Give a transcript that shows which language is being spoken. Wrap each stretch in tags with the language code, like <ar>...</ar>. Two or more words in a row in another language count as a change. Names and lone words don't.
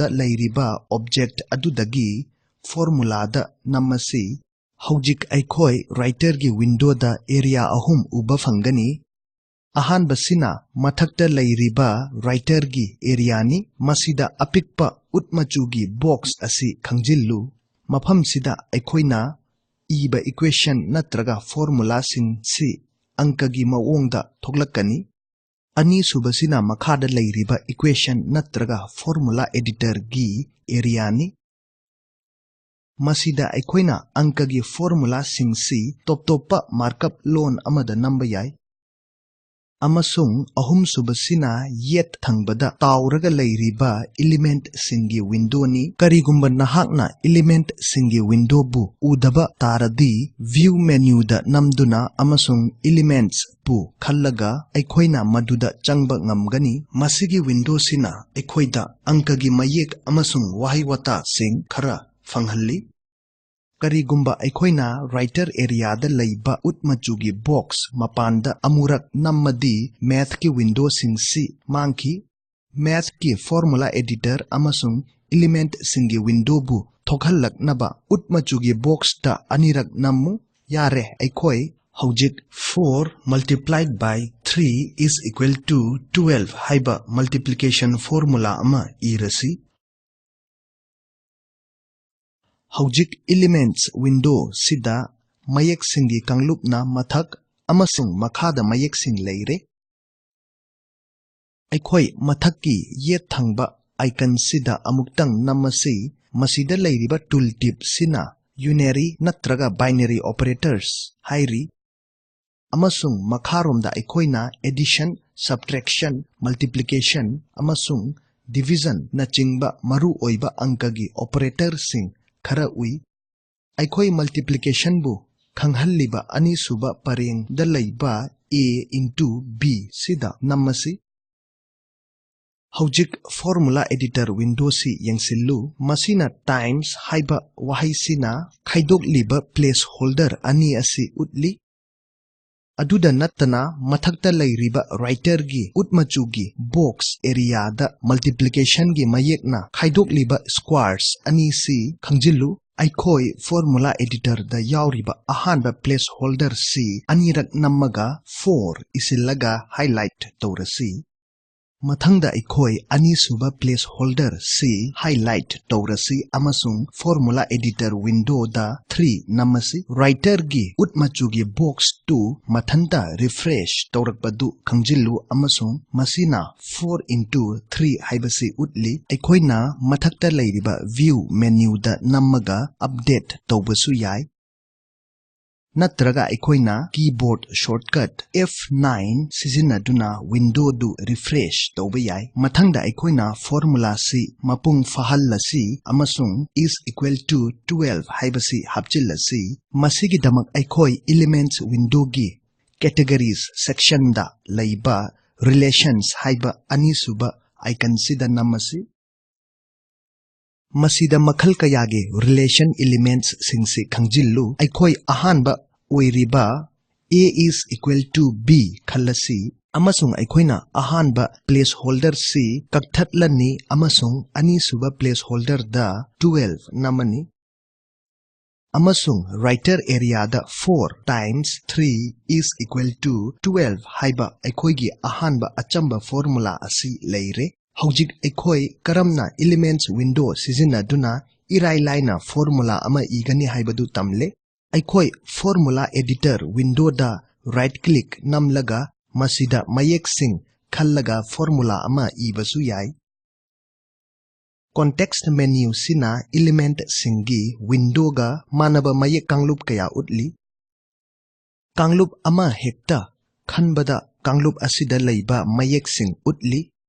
<mni>লৈরিবা ऑब्जेक्ट অদুদগী फॉर्मूला দা নমসি হৌজিক অখোই राइटर গী विंडो দা एरिया অহুম উবা ফংনি অহান বসিনা মথক্তা লৈরিবা राइटर গী एरिया নি মসিদা অপিকপা উৎমচুগী বক্স অসি খংজিল্লু মফম সিদা অখোইনা ঈবা इक्वेशन নত্রগা फॉर्मूला সিং সি অঙ্কগী মওোংদা থোকলকনি অনি সুবসিনা মখাদা লৈরিবা इक्वेशन নত্রগা फॉर्मूला सिंग सी अंकगी मवोंगदा थोगलकनी अनि सुबसिना मखादा लैरिबा इक्वेशन नत्रगा</mni> <en>formula editor</en> <mni>गी एरिया नी মসিদা অখোইনা অঙ্কগী फॉर्मूला সিংসি</mni> <en>top markup</en> <mni>লোন অমদা नंबर য়ায় অমসুং অহুম সুবসিনা য়েৎ থংবদা তৌরগা লৈরিবা एलिमेंट সিংগী विंडो নি করিগুম্বা নহাক্না एलिमेंट সিংগী विंडो বু উদবা তারদি</mni> <en>view menu</en> <mni>দা নমদুনা অমসুং एलिमेंट्स বু খল্লগা অখোইনা মদুদা চংবা ngamgani মসিগী विंडो সিনা অখোইদা অঙ্কগীময়েক অমসুং ৱাহৈ ৱতা সিং খরা ফংহল্লি করিগুম্বা অখোইনা</mni> <en>writer area</en> <mni>দা লৈবা উৎমচুগী बॉक्स মপান্দা অমুরক নম্মদি मैथ গী विंडो সিংসি মাংকী मैथ গী</mni> <en>formula editor</en> <mni>অমসুং एलिमेंट সিংগী विंडो বু থোকলকনবা উৎমচুগী बॉक्स দা অনিরক নম্মু য়ারে অখোই হৌজিক</mni> <en>4 multiplied by 3 is equal to 12</en> <mni>হায়বা</mni> <en>multiplication formula</en> <mni>অমা ইরসি হৌজিক एलिमेंट्स विंडो সিদা ময়েক সিংগী কাংলুপনা মথক অমসুং মখাদা ময়েক সিং লৈরে অখোই মথক কী য়ে থংবা आइकन সিদা অমুক্তং নমসি মসিদা লৈরিবা टूल টিপ সিনা यूनरी নত্রগা</mni> <en>binary operators</en> <mni>হায়রি অমসুং মখারোমদা অখোইনা एडिशन</mni> <en>subtraction, multiplication,</en> <mni>amasung division na chingba maru oiba angkagi operator sing khara ui. Aikhoi multiplication bu khanghalliba ani suba pareng da leiba</mni> <en>a into b</en> <mni>sida namasi. Hojik</mni> <en>formula editor window</en> <mni>si yengsillu masina times haiba wahai sina khaidok liba placeholder ani asi utli. Aduda nattana mathakta lairiba writer gi utmachu gi</mni> <en>box area</en> <mni>da multiplication gi mayekna khaidok liba squares ani si khangjillu. Aikhoi</mni> <en>formula editor</en> <mni>da yauriba ahanba placeholder si anirak namaga 4 isilaga highlight taurasi. Mathangda aikhoi ani suba placeholder si highlight taurasi amasung</mni> <en>formula editor window</en> <mni>da 3 namasi writer gi utmachu gi box 2 mathanta refresh taurakpadu khangjillu amasung masina</mni> <en>4 into 3</en> <mni>haibasi utli. Aikhoina mathakta lairiba</mni> <en>view menu</en> <mni>da namaga update taubasu yai. Natraga aikhoina</mni> <en>keyboard shortcut F9</en> <mni>sizinaduna window du refresh tauba yai. Mathangda aikhoina formula si mapung fahallasi amasung</mni> <en>is equal to 12</en> <mni>haibasi hapchillasi. Masigi damak aikhoi</mni> <en>elements window</en> <mni>gi</mni> <en>categories section</en> <mni>da laiba relations haiba ani suba icon sida namasi. Masida makhal kayage</mni> <en>relation elements</en> <mni>singsi khangjillu. Aikhoi ahanba oiriba</mni> <en>a is equal to b</en> <mni>khallasi amasung aikhoina ahanba placeholder si kakthatlani amasung ani suba placeholder da 12 namani. Amasung</mni> <en>writer area</en> <mni>da</mni> <en>4 times 3 is equal to 12</en> <mni>haiba aikhoigi ahanba achamba formula asi leire. Hojik aikhoi karamna</mni> <en>elements window</en> <mni>sizinaduna irai laina formula ama igani haibadu tamle. Aikhoi</mni> <en>formula editor window</en> <mni>da</mni> <en>right click</en> <mni>namlaga masida mayek sing khallaga formula ama ibasu yai.</mni> <en>Context menu</en> <mni>sina element singi window ga manaba mayek kanglup kaya utli. Kanglup ama hekta khanbada kanglup asida leiba mayek sing utli.</mni>